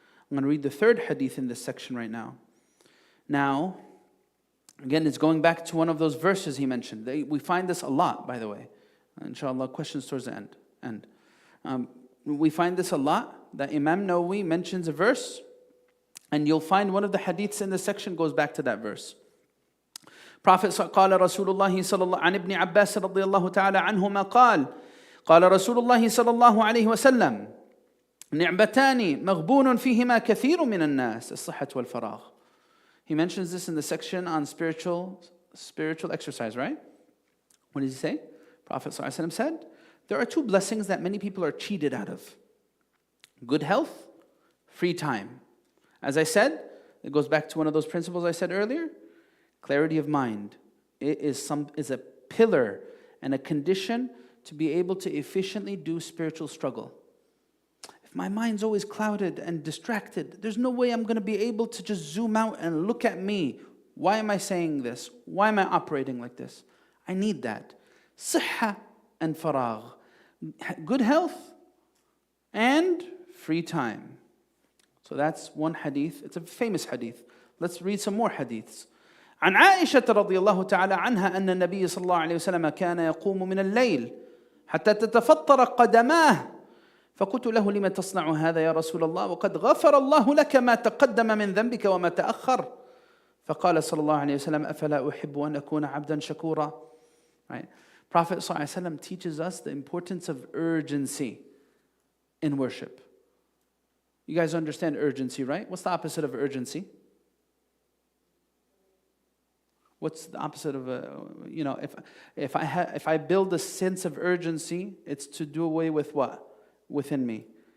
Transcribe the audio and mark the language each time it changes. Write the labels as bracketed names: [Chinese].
[English] I'm going to read the third hadith in this section right now. Now, again, it's going back to one of those verses he mentioned. We find this a lot, by the way. Inshallah, questions towards the end. We find this a lot, that Imam Nawawi mentions a verse, and you'll find one of the hadiths in this section goes back to that verse. [Arabic] Prophet قال رسول الله صلى الله عن ابن عباس رضي الله تعالى عنهما قال رسول الله صلى الله عليه وسلم نعمتان مغبون فيهما كثير من الناس الصحة والفراغ. [English] He mentions this in the section on spiritual exercise, right? What does he say? Prophet ﷺ said, there are two blessings that many people are cheated out of. Good health, free time. As I said, it goes back to one of those principles I said earlier. clarity of mind, it is a pillar and a condition to be able to efficiently do spiritual struggle. If my mind's always clouded and distracted, there's no way I'm going to be able to just zoom out and look at me. Why am I saying this? Why am I operating like this? I need that. Sihha and faragh. Good health and free time. So that's one hadith. It's a famous hadith. Let's read some more hadiths. [Arabic] عن عائشة رضي الله تعالى عنها أن النبي صلى الله عليه وسلم كان يقوم من الليل حتى تتفطر قدماه فقلت له لم تصنع هذا يا رسول الله وقد غفر الله لك ما تقدم من ذنبك وما تأخر فقال صلى الله عليه وسلم أفلا أحب أن أكون عبدا شكورا. [English] Right? Prophet [Arabic] صلى الله عليه وسلم [English] teaches us the importance of urgency in worship. You guys understand urgency, right? What's the opposite of urgency? What's the opposite of if I build a sense of urgency, it's to do away with what within me?